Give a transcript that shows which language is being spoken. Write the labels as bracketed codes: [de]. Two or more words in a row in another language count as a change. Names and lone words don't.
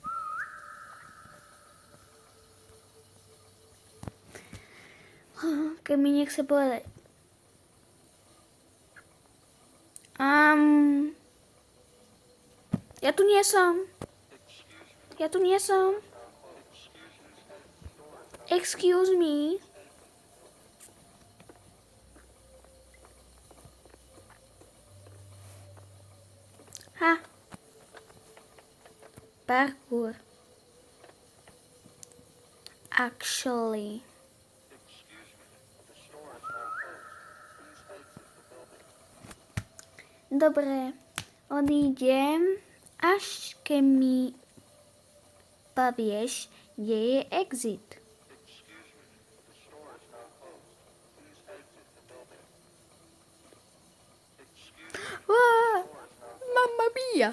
[sk] Keď mi nechce povedať. Ja tu nie som. Ja tu nie som. [en] Excuse me. Ha. Parkour. Actually. [sk] Dobre, odídem, až keď mi povieš, kde je exit. [it] Mamma mia.